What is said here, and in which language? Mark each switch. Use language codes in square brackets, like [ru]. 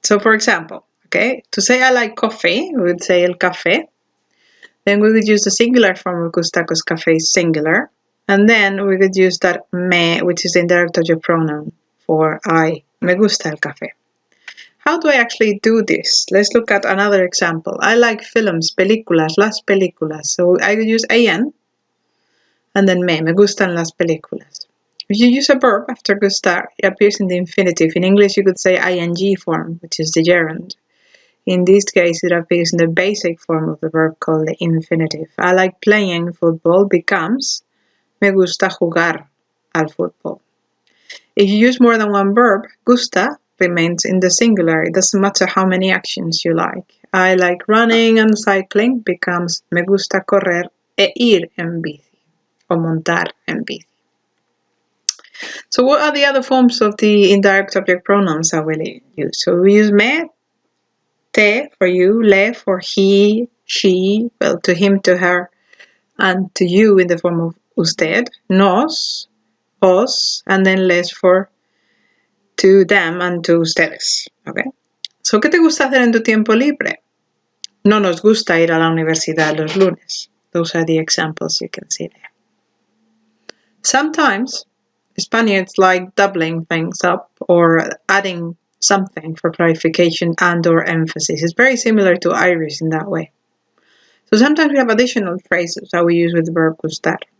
[en] So for example, okay, to say I like coffee, we would say [es] el café. [en] Then we would use the singular form of gusta because café is singular. And then we could use that me, which is the indirect object pronoun for I. [es] Me gusta el café. [en] How do I actually do this? Let's look at another example. I like films, [es] películas, las películas. [en] So I would use an, and then [es] me gustan las películas. [en] If you use a verb after gustar, it appears in the infinitive. In English, you could say ing form, which is the gerund. In this case, it appears in the basic form of the verb called the infinitive. I like playing football becomes [es] me gusta jugar al fútbol. [en] If you use more than one verb, gusta remains in the singular. It doesn't matter how many actions you like. I like running and cycling becomes [es] me gusta correr e ir en bici, [en] o montar en bici. So what are the other forms of the indirect object pronouns that we use? So we use me, te for you, le for he, she, well, to him, to her, and to you in the form of usted, nos, os, and then les for to them and to ustedes. Okay. [es] So, ¿qué te gusta hacer en tu tiempo libre? No nos gusta ir a la universidad los lunes. [en] Those are the examples you can see there. Sometimes Spaniards like doubling things up or adding something for clarification and or emphasis. It's very similar to Irish in that way. So sometimes we have additional phrases that we use with the verb gustar.